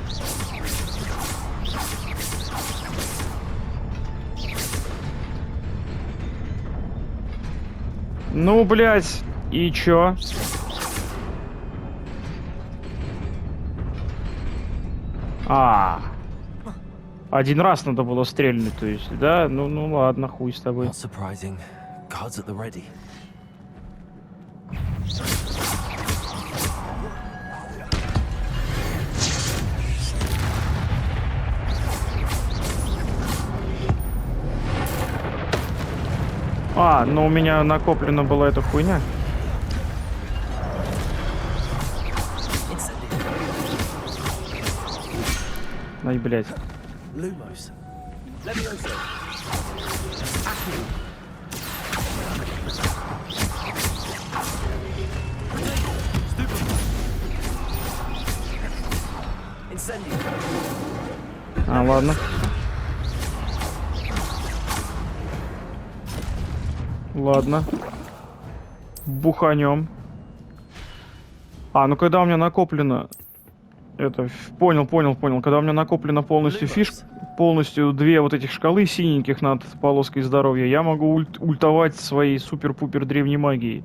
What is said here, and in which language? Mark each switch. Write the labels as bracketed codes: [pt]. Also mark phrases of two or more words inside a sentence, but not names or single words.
[ru] Ну, блядь, и чё? Один раз надо было стрельнуть, то есть, да? Ну ладно, хуй с тобой. [en] Not surprising. Guards at the ready. [ru] Ну у меня накоплена была эта хуйня. Ай, блядь. Lumos. Levioso. Accio. Incendio. Ладно. Ладно. Буханем. Ну когда у меня накоплено... Это, понял. Когда у меня накоплено полностью фишка, полностью 2 вот этих шкалы синеньких над полоской здоровья, я могу ультовать своей супер-пупер древней магией.